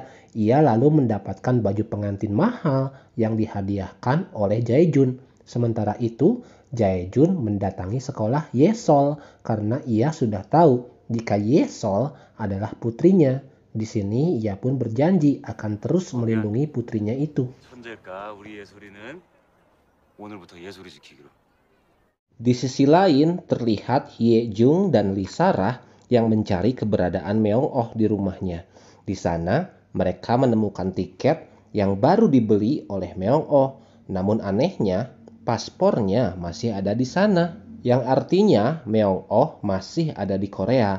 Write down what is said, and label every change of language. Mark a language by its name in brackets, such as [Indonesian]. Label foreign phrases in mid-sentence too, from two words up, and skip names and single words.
[Indonesian] Ia lalu mendapatkan baju pengantin mahal yang dihadiahkan oleh Jae-jun. Sementara itu, Jae-jun mendatangi sekolah Yesol karena ia sudah tahu jika Yesol adalah putrinya. Di sini ia pun berjanji akan terus melindungi putrinya itu. [Korean] 천재일까 우리 예솔이는 오늘부터 예솔이 지키기로. [Indonesian] Di sisi lain, terlihat Hyejung dan Lisara yang mencari keberadaan Meong-oh di rumahnya. Di sana, mereka menemukan tiket yang baru dibeli oleh Meong-oh. Namun anehnya, paspornya masih ada di sana, yang artinya Meong-oh masih ada di Korea.